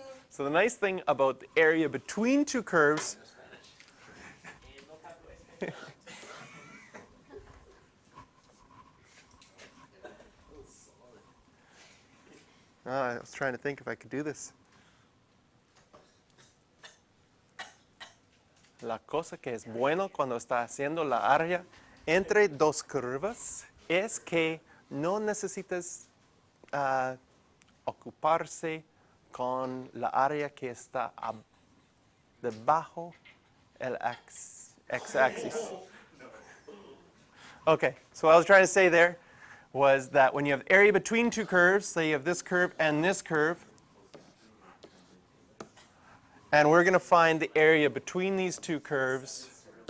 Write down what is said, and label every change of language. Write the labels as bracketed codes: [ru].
[en] So the nice thing about the area between two curves I was trying to think if I could do this. [es] La cosa que es bueno cuando está haciendo la área entre dos curvas es que no necesitas ocuparse con la área que está debajo el x-axis. [en] Okay, so what I was trying to say there was that when you have area between two curves, say you have this curve and this curve, and we're going to find the area between these two curves.